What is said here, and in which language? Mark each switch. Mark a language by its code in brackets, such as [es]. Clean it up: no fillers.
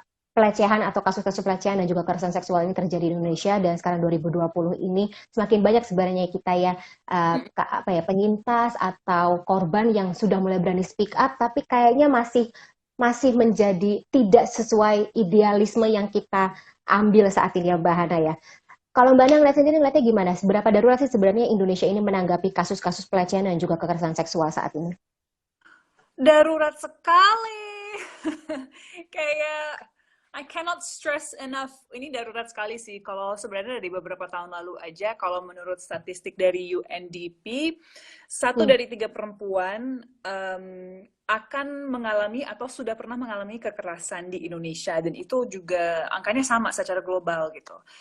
[id] pelecehan atau kasus-kasus pelecehan dan juga kekerasan seksual ini terjadi di Indonesia, dan sekarang 2020 ini semakin banyak sebenarnya kita ya apa ya, penyintas atau korban yang sudah mulai berani [en] speak up, [id] tapi kayaknya masih masih menjadi tidak sesuai idealisme yang kita ambil saat ini ya Mbak Hana ya. Kalau Mbak Hana ngeliat sendiri, ngeliatnya gimana? Seberapa darurat sih sebenarnya Indonesia ini menanggapi kasus-kasus pelecehan dan juga kekerasan seksual saat ini? Darurat sekali. Kayak [en] I cannot stress enough. [id] Ini darurat sekali sih. Kalau sebenarnya dari beberapa tahun lalu aja, kalau menurut statistik dari UNDP, satu Hmm. dari tiga perempuan akan mengalami atau sudah pernah mengalami kekerasan di Indonesia, dan itu juga angkanya sama secara global gitu.